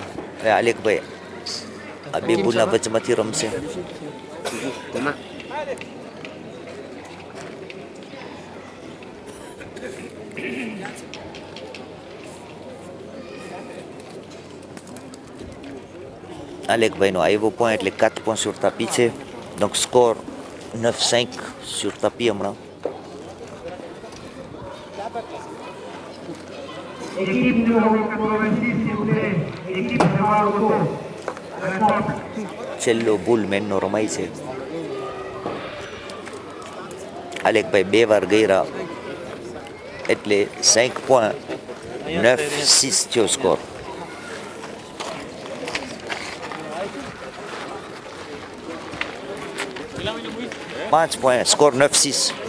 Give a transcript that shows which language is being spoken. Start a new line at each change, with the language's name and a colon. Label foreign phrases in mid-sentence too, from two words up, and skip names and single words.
Gujarati: હવે આલેખભાઈ આ બે ભૂલના વચમાંથી રમશે. આલેખભાઈનો આવ્યો પોઈન્ટ એટલે
French: 4 points sur tapis
Gujarati: છે.
French: donc score 9-5 sur tapis હમણાં. Équipe numéro 86, s'il vous plaît. Équipe Serval Auto.
Gujarati: છેલ્લો ભૂલ મેનનો રમાય છે. આલેખભાઈ 2 વાર ગયરા એટલે 5 points 9-6 થયો સ્કોર. પાંચ પોઈન્ટ સ્કોર 9-6.